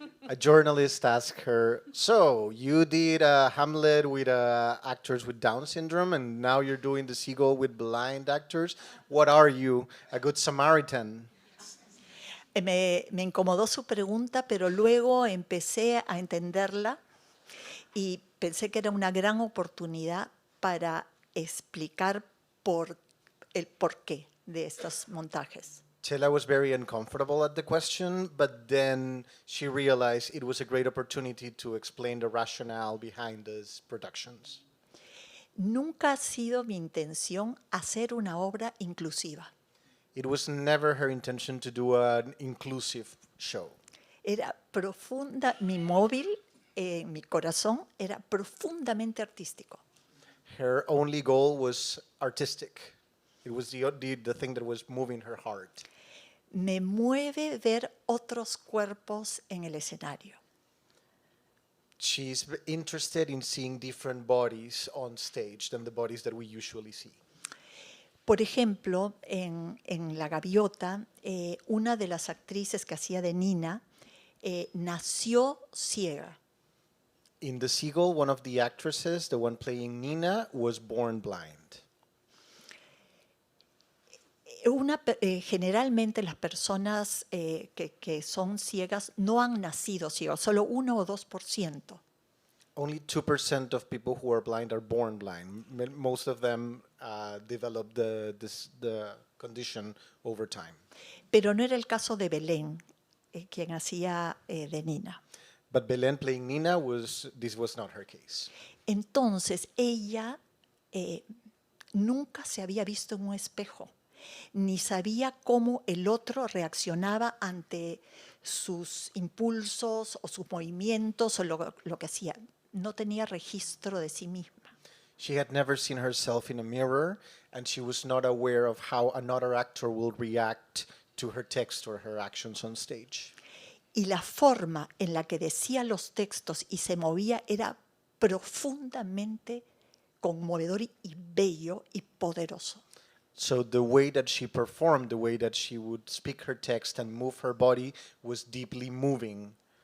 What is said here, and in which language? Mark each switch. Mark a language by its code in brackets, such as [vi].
[en] A journalist asked her, so you did Hamlet with actors with Down syndrome and now you're doing The Seagull with blind actors. What are you, a good Samaritan? [es] Me incomodó su pregunta, pero luego empecé a entenderla y pensé que era una gran oportunidad para explicar el porqué de estos montajes. [en] Chela was very uncomfortable at the question, but then she realized it was a great opportunity to explain the rationale behind these productions. [es] Nunca ha sido mi intención hacer una obra inclusiva. [en] It was never her intention to do an inclusive show. [es] Era profunda, mi móvil, mi corazón era profundamente artístico. [en] Her only goal was artistic. It was the thing that was moving her heart. [es] Me mueve ver otros cuerpos en el escenario. [en] She's interested in seeing different bodies on stage than the bodies that we usually see. [es] Por ejemplo, en La Gaviota, una de las actrices que hacía de Nina nació ciega. [en] In The Seagull, one of the actresses, the one playing Nina, was born blind. [es] Generalmente las personas que son ciegas no han nacido ciegos, solo 1 o 2%. [en] Only 2% of people who are blind are born blind. Most of them develop the condition over time. [es] Pero no era el caso de Belén, quien hacía de Nina. [en] But Belén playing Nina, this was not her case. [es] Entonces ella nunca se había visto en un espejo, ni sabía cómo el otro reaccionaba ante sus impulsos o sus movimientos o lo que hacía. No tenía registro de sí misma. [en] She had never seen herself in a mirror, and she was not aware of how another actor will react to her text or her actions on stage. [es] Y la forma en la que decía los textos y se movía era profundamente conmovedor y bello y poderoso. [en] So the way that she performed, the way that she would speak her text and move her body was deeply moving.